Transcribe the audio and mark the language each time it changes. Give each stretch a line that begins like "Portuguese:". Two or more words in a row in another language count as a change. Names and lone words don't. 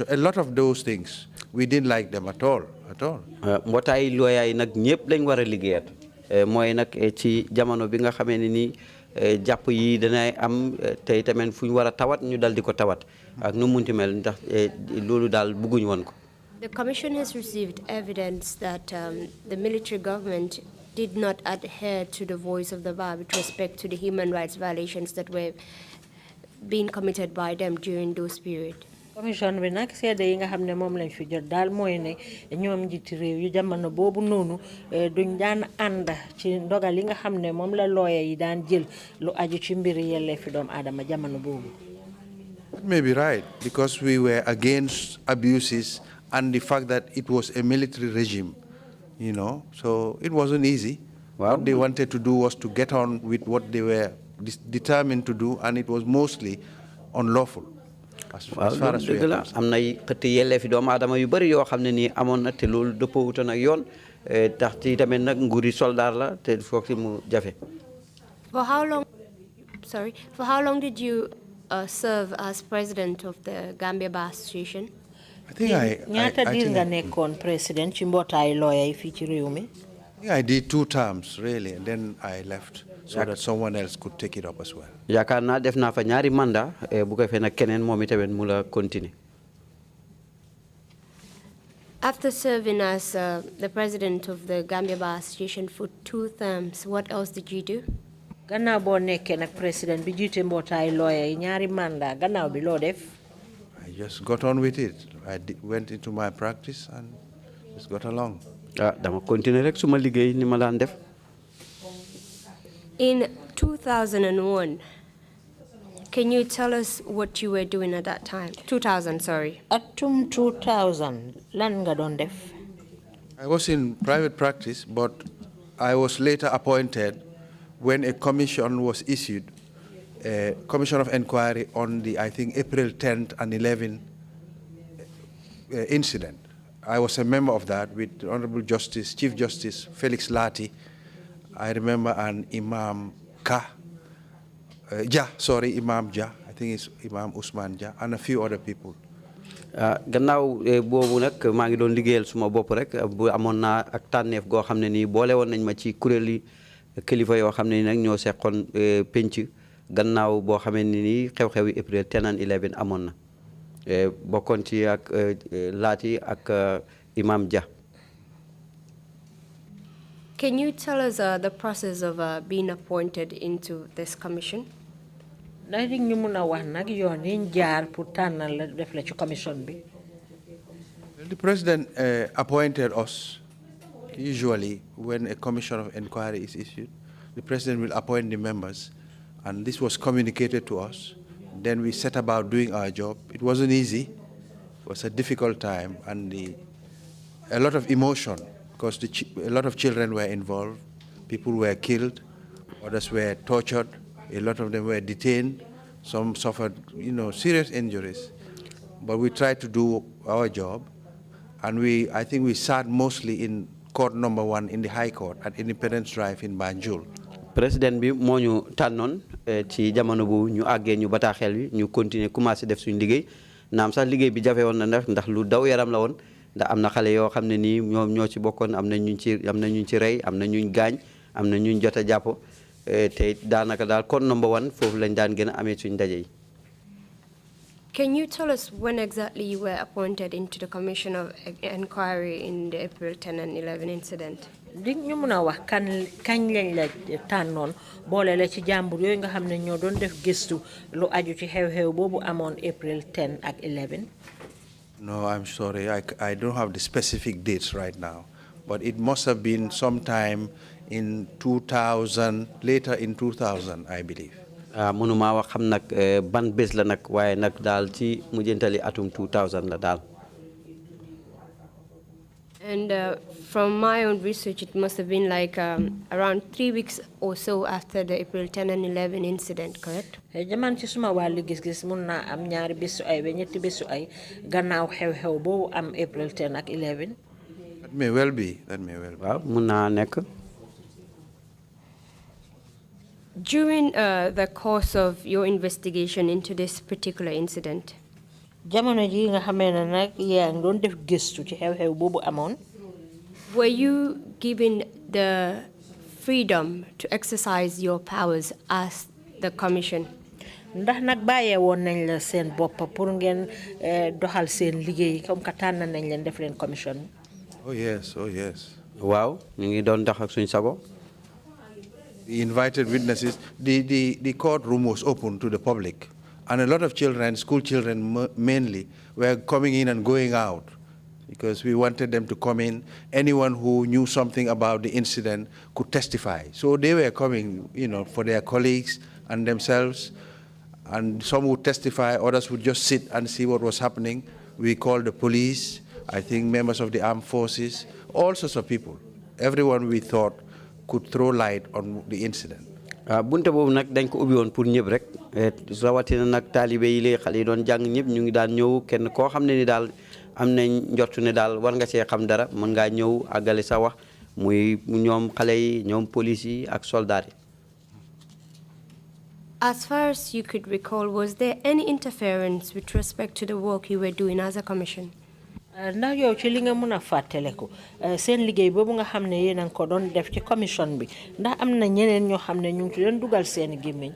English: A lot of those things. We didn't like them at all.
Wolof: mbootaay lawyer yi nag ñëpp lañ war a liggéeyat mooy nag ci jamono bi nga xamee ne nii jàpp yi danay am tey tamit fu ñu war a tawat ñu dal di ko tawat ak nu munti mel ndax loolu daal bëgguñ woon ko.
English: The Commission has received evidence that the military government did not adhere to the voice of the bar with respect to the human rights violations that were being committed by them during those periods.
Wolof: commission bi nag seede yi nga xam ne moom lañ fi jot daal mooy ne ñoom njiiti réew yu jamono boobu noonu duñ daan ànd ci ndogal yi nga xam ne moom la lawyer yi daan jël lu aju ci mbiri yelleefi doomu aadama jamono boobu.
English: That may be right, because we were against abuses and the fact that it was a military regime, you know, so it wasn't easy. What they wanted to do was to get on with what they were determined to do, and it was mostly unlawful. As far as we are concerned.
Wolof: am nay xëtti yelleefi doomu aadama yu bëri yoo xam ne nii amoon na te loolu dëppoowutoon ak yoon tax ci tamit nag nguuri soldaar la te foog si mu jafe.
English: For how long did you serve as president of the Gambia Bar Association? I think
Wolof: ñaata diir nga nekkoon président ci mbootaay lawyer yi fii ci réew mi.
English: I did 2 terms really, and then I left so that someone else could take it up as well.
Wolof: yaakaar naa def naa fa ñaari mandat bu ko fee nag keneen moom itamit mu la continuer.
English: After serving as the president of the Gambia Bar Association for 2 terms, what else did you do?
Wolof: gannaaw boo nekkee nag président bi jiite mbootaay lawyer yi ñaari mandat gannaaw bi loo def.
English: I just got on with it. Went into my practice and just got along.
Wolof: dama continuer rek suma liggéey ni ma daan def.
English: In 2001, can you tell us what you were doing at that time? 2000, sorry.
Wolof: atum 2000 lan nga doon def.
English: I was in private practice, but I was later appointed when a commission was issued, a commission of inquiry on the, I think, April 10th and 11th incident. I was a member of that with the Honorable Justice, Chief Justice Felix Lati. I remember an Imam Imam Ja, I think it's Imam Usman Ja, and a few other people.
Wolof: gannaaw boobu nag maa ngi doon liggéeyal suma bopp rek bu amoon naa ak tànneef goo xam ne nii boole woon nañ ma ci kuréeli kilifa yoo xam ne ni nag ñoo seqoon penc gannaaw boo xamee ni nii xew-xewi
English: April 10 and 11
Wolof: amoon na bokkoon ci ak Laati ak Imam Ja.
English: Can you tell us the process of being appointed into this commission?
Wolof: ndax di ñu mun a wax nag yoon yi jaar pour tànnal la def la ci commission bi.
English: The president appointed us. Usually, when a commission of inquiry is issued, the president will appoint the members, and this was communicated to us. Then we set about doing our job. It wasn't easy. It was a difficult time, and a lot of emotion, because a lot of children were involved. People were killed, others were tortured. A lot of them were detained. Some suffered, serious injuries. But we tried to do our job, and I think we sat mostly in court number 1 in the High Court at Independence Drive in Banjul.
Wolof: Président bi moo ñu tànnoon ci jamono bu ñu àggee ñu bataaxel bi ñu
French: continuer commencé
Wolof: def suñu liggéey naam sax liggéey bi jafe woon na ndax lu daw yaram la woon ndax am na xale yoo xam ne nii ñoom ñoo ci bokkoon am na ñu ci rey am na ñu gaañ am na ñu jot a jàpp te daanaka daal
English: code number 1
Wolof: foofu lañ daan gën a amee suñu ndaje yi.
English: Can you tell us when exactly you were appointed into the Commission of Inquiry in the April 10 and 11 incident?
Wolof: di ñu mun a wax kañ lañ la tànnoon boole la ci jàmbur yooyu nga xam ne ñoo doon def gëstu lu aju ci xew-xew boobu amoon April 10 ak 11.
English: No, I'm sorry. I don't have the specific dates right now, but it must have been sometime in 2000, later in 2000, I believe.
Wolof: mënuma wax xam nag ban bés la nag waaye nag daal ci mujjantali atum 2000 la daal.
English: And from my own research, it must have been like around 3 weeks or so after the April 10 and 11 incident, correct?
Wolof: jaman ci suma wàllu gis-gis mun naa am ñaari bésu ay ba ñetti bésu ay gannaaw xew-xew boobu am April 10 ak 11.
English: That may well be.
Wolof: waaw mun naa nekk.
English: During the course of your investigation into this particular incident,
Wolof: jamono ji nga xamee ne nag yaa ngi doon def gëstu ci xew-xew boobu amoon.
English: were you given the freedom to exercise your powers as the commission?
Wolof: ndax nag bàyyee woon nañ la seen bopp pour ngeen doxal seen liggéey
French: comme que
Wolof: tànn nañ leen def leen commission.
English: Oh yes.
Wolof: waaw ñu ngi doon dox ak suñu sago.
English: The invited witnesses, the courtroom was open to the public, And a lot of children, school children mainly, were coming in and going out because we wanted them to come in. Anyone who knew something about the incident could testify. So they were coming, for their colleagues and themselves. And some would testify, others would just sit and see what was happening. We called the police, I think members of the armed forces, all sorts of people. Everyone we thought could throw light on the incident.
Wolof: bunte boobu nag dañ ko ubbi woon pour ñëpp rek rawatina nag taalibe yi lay xale yi doon jàng ñëpp ñu ngi daan ñëw kenn koo xam ne ni daal am nañ njortu ne daal war nga see xam dara mën ngaa ñëw àggale sa wax muy ñoom xale yi ñoom police yi ak soldat yi.
English: As far as you could recall, was there any interference with respect to the work you were doing as a commission?
Wolof: ndax yow ci li nga mën a fàttaleku seen liggéey boobu nga xam ne yéen a ngi ko doon def ci commission bi ndax am na ñeneen ñoo xam ne ñu ngi ci leen dugal seen gémmiñ.